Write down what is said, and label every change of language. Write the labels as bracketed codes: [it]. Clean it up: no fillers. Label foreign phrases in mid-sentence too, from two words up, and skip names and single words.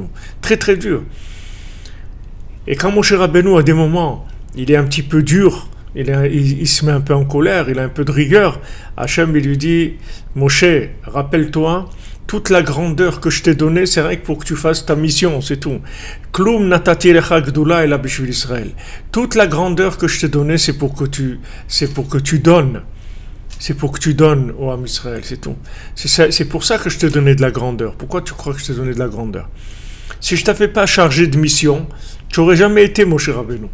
[fr] Très, très dur. Et quand Moshe Rabbeinu, à des moments, il est un petit peu dur, il se met un peu en colère, il a un peu de rigueur, Hachem, il lui dit, Moshe, rappelle-toi, toute la grandeur que je t'ai donnée, c'est vrai que pour que tu fasses ta mission, c'est tout. [he] כלום נתתי לך גדולה אלא בשביל ישראל. [fr] Toute la grandeur que je t'ai donnée, c'est pour que tu donnes. C'est pour que tu donnes au [he] עם ישראל, [fr] c'est tout. C'est pour ça que je t'ai donné de la grandeur. Pourquoi tu crois que je t'ai donné de la grandeur? Si je t'avais pas chargé de mission, tu n'aurais jamais été Moshe Rabbeinu.